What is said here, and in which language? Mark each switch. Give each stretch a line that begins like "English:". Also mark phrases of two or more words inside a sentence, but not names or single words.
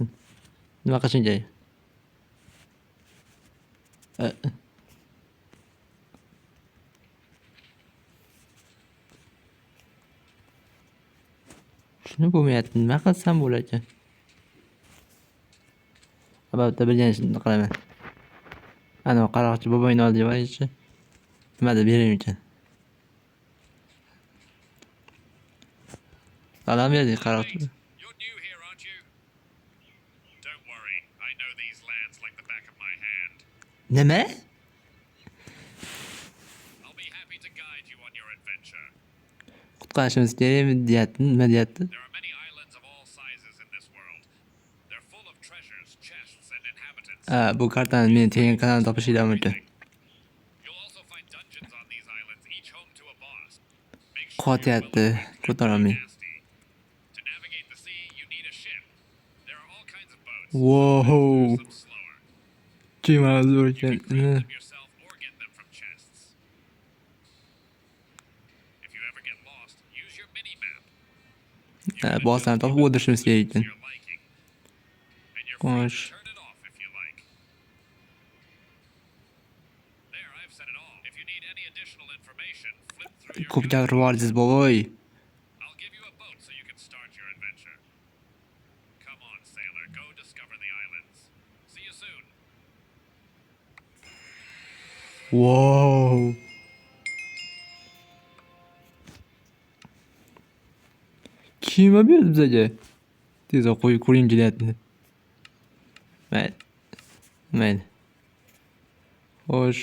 Uzbek: Nima qilishing kerak? Shuni bo'lmayapti. Nima qilsam bo'larkan? Albatta bilgan ishimni qilaman. Ana qaroqchi boboyni oldiga boraychi. Nimadir bering ekan. Salom berdik qaroqchi.
English: You're new here, aren't you? Don't worry, I know these lands like the back of my hand.
Uzbek: Nima?
English: I'll be happy to guide you on your adventure.
Uzbek: Qutqarishimiz kerakmi deyapti. Nima deyapti?
English: There are many islands of all sizes in this world. They're full of treasures, chests, and inhabitants.
Uzbek: Bu kartani meni Telegram kanalida topishinglar mumkin.
English: You'll also find dungeons on these islands, each home to a boss. Make sure
Uzbek: Qotyapti. Ko'tarolmayman.
English: to navigate the sea, you need a ship. There are all kinds of boats. Whoa. Some slower.
Uzbek: Kema zo'r
English: You can
Uzbek: ekan.
English: craft them yourself or get them from chests. If you ever get lost, use your mini map.
Uzbek: Bosslarni topib o'tirishimiz kerak ekan.
English: Your liking. And you're free
Uzbek: Xo'sh.
English: to turn it off if you like. There, I've said it all. If you need any additional information, flip through your
Uzbek: Ko'p
English: guide.
Uzbek: gapirvorsiz boboy.
English: I'll give you a boat so you can start your adventure. Come on, sailor, go discover the islands. See you soon. Wow.
Uzbek: Kema berdi bizga. Tezroq qo'yib ko'ring kelyapti. Mayli. Xo'sh.